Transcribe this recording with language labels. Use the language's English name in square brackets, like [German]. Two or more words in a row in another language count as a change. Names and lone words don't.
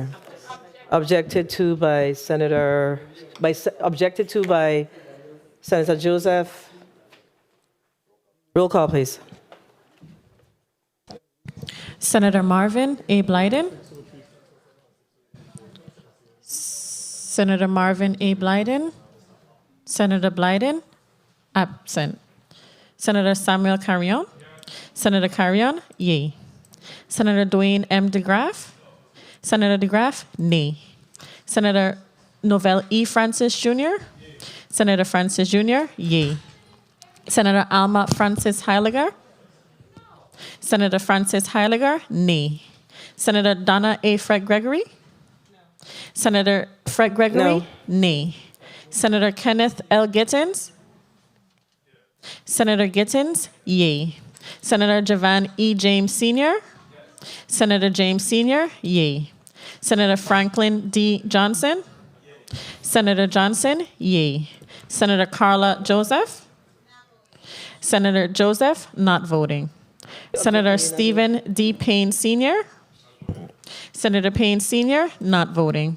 [English] Objected to by Senator Joseph. Roll call, please. Senator Marvin A. Blyden. Senator Marvin A. Blyden. Senator Blyden, absent. Senator Samuel Carrion. Senator Carrion, yea. Senator Dwayne M. DeGraff. Senator DeGraff, nay. Senator Novell E. Francis Jr. Senator Francis Jr., yea. Senator Alma Francis Heiliger. Senator Francis Heiliger, nay. Senator Donna A. Fred Gregory. Senator Fred Gregory? No. Nay. Senator Kenneth L. Gittins? Senator Gittins? Yay. Senator Javan E. James Sr.? Senator James Sr.? Yay. Senator Franklin D. Johnson? Senator Johnson? Yay. Senator Carla Joseph? Senator Joseph? Not voting. Senator Stephen D. Payne Sr.? Senator Payne Sr. Not voting.